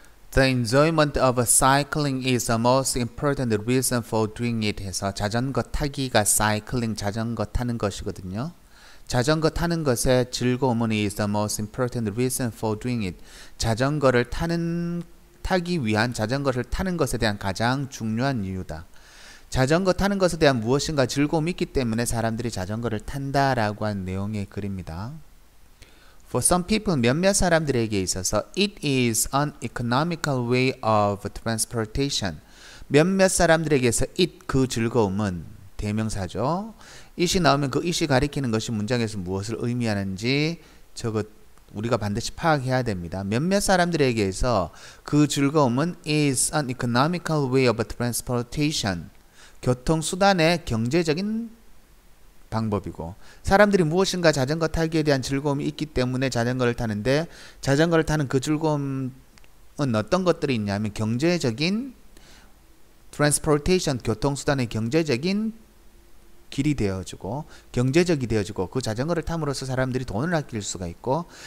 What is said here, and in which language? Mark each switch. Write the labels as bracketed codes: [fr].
[en] The enjoyment of cycling is the most important reason for doing it [ko] 해서 자전거 타기가 [en] cycling [ko] 자전거 타는 것이거든요. 자전거 타는 것의 즐거움은 [en] is the most important reason for doing it. [ko] 자전거를 타기 위한 자전거를 타는 것에 대한 가장 중요한 이유다. 자전거 타는 것에 대한 무엇인가 즐거움이 있기 때문에 사람들이 자전거를 탄다라고 한 내용의 글입니다. [en] For some people, [ko] 몇몇 사람들에게 있어서 [en] it is an economical way of transportation. [ko] 몇몇 사람들에게서 it, 그 즐거움은 대명사죠. it이 나오면 그 it이 가리키는 것이 문장에서 무엇을 의미하는지 저거 우리가 반드시 파악해야 됩니다. 몇몇 사람들에게서 그 즐거움은 [en] is an economical way of transportation. [ko] 교통수단의 경제적인 방법이고, 사람들이 무엇인가 자전거 타기에 대한 즐거움이 있기 때문에 자전거를 타는데, 자전거를 타는 그 즐거움은 어떤 것들이 있냐면 경제적인 transportation, 교통수단의 경제적인 길이 되어주고 경제적이 되어주고 그 자전거를 탐으로써 사람들이 돈을 아낄 수가 있고.